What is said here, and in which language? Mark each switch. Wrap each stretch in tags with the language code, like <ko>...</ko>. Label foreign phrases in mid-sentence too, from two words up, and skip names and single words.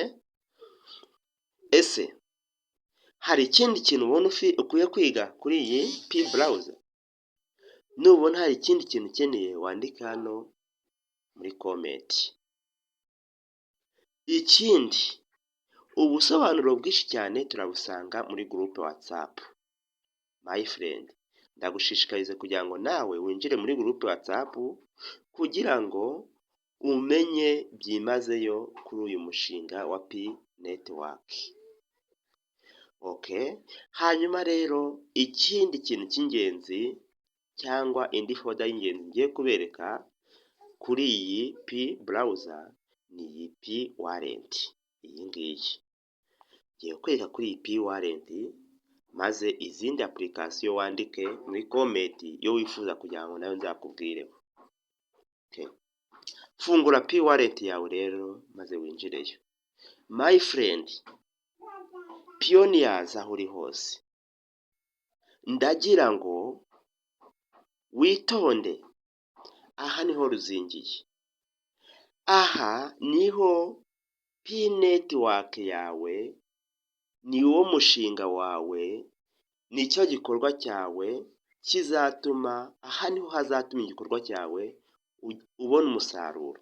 <rw>Ese hari ikindi kintu ubona ukwiye kwiga kuri iyi P browser? Nubona hari ikindi kintu ukeneye wandika hano muri comment. Ikindi, ubusobanuro bwinshi cyane turabusanga muri group WhatsApp.</rw> <en>My friend,</en> <rw>ndagushishikariza kugira ngo nawe winjire muri group WhatsApp kugira ngo umenye byimazeyo kuri uyu mushinga wa P network. Okay, hanyuma rero ikindi kintu cy'ingenzi cyangwa indi folder y'ingenzi ngiye kubereka kuri iyi P browser ni iyi P wallet. Iyi ngiyi ngiye kwereka kuri iyi P wallet, maze izindi application wandike muri comment yo wifuza kugira ngo nayo nzakubwireho. Okay, fungura P wallet yawe rero maze winjireyo.</rw> <en>My friend,</en> <rw>pioneers aho uri hose, ndagira ngo witonde. Aha niho ruzingiye. Aha niho P network yawe, ni wo mushinga wawe, nicyo gikorwa cyawe kizatuma, aha niho hazatuma igikorwa cyawe ubona umusaruro.</rw>